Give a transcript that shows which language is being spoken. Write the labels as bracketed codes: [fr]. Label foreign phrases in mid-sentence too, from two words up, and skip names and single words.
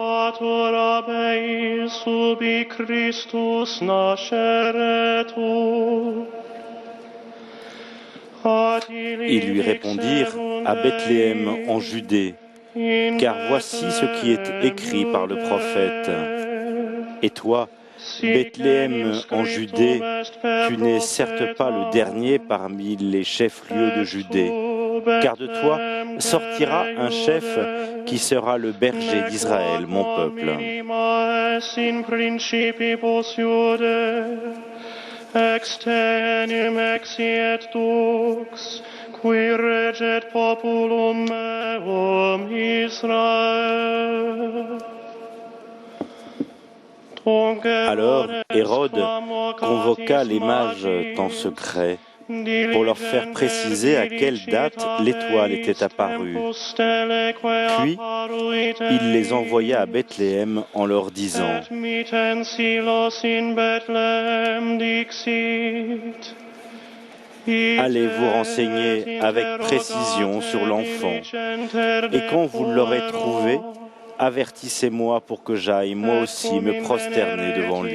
[fr] Ils lui répondirent « À Bethléem en Judée, car voici ce qui est écrit par le prophète. Et toi, Bethléem en Judée, tu n'es certes pas le dernier parmi les chefs-lieux de Judée, car de toi sortira un chef qui sera le berger d'Israël, mon peuple. » [la] Extenuum exiet dux, qui reget populum meum Israel. [fr] Alors Hérode convoqua les mages en secret pour leur faire préciser à quelle date l'étoile était apparue. Puis il les envoya à Bethléem en leur disant « Allez vous renseigner avec précision sur l'enfant, et quand vous l'aurez trouvé, avertissez-moi pour que j'aille moi aussi me prosterner devant lui.